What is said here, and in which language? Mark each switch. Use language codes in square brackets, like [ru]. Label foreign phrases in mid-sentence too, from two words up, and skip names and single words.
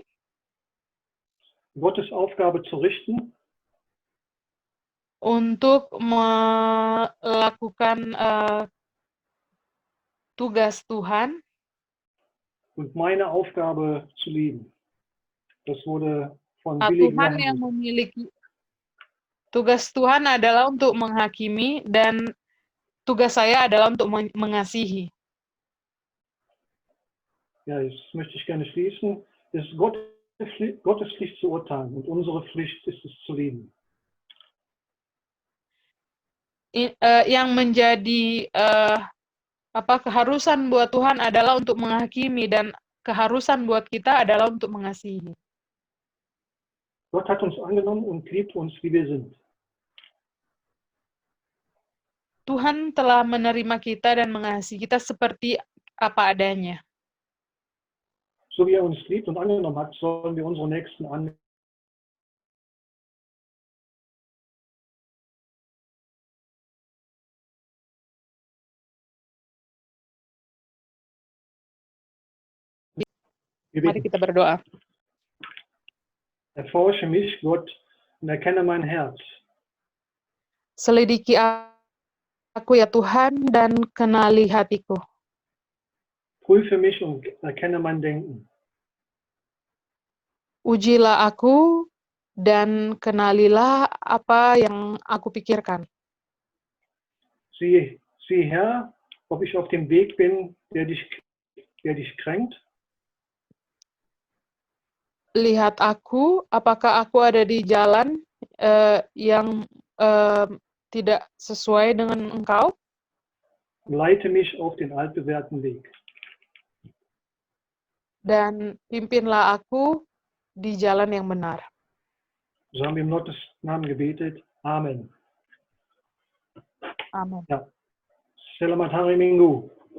[de] Gottes Aufgabe zu richten [id] untuk melakukan tugas Tuhan, [de] und meine Aufgabe zu lieben. Das wurde von Billy [id] Tuhan yang Graham. memiliki tugas Tuhan adalah untuk menghakimi dan tugas saya adalah untuk mengasihi. [de] Ja, jetzt möchte ich gerne schließen. Es ist Gottes Pflicht zu urteilen und unsere Pflicht ist es zu lieben. [id] Yang menjadi keharusan buat Tuhan adalah untuk menghakimi dan keharusan buat kita adalah untuk mengasihi. [de] Gott hat uns angenommen und liebt uns, wie wir sind. [id] Tuhan telah menerima kita dan mengasihi kita seperti apa adanya. [de] So wie er uns liebt und angenommen hat, sollen wir unsere Nächsten annehmen. [id] Mari kita berdoa. [de] Erforsche mich, Gott, und erkenne mein Herz. [id] Selidiki aku ya Tuhan dan kenali hatiku. [de] Prüfe mich und erkenne mein Denken. [id] Ujilah aku dan kenalilah apa yang aku pikirkan. [de] Sieh her, ob ich auf dem Weg bin, der dich kränkt. [id] lihat aku, apakah aku ada di jalan yang tidak sesuai dengan Engkau, [de] Leite mich auf den altbewährten Weg. [id] dan pimpinlah aku di jalan yang benar. [de] So haben wir im Gottes Namen gebetet. Amen. [id] Amin. [de] Ja. [id] Selamat hari Minggu.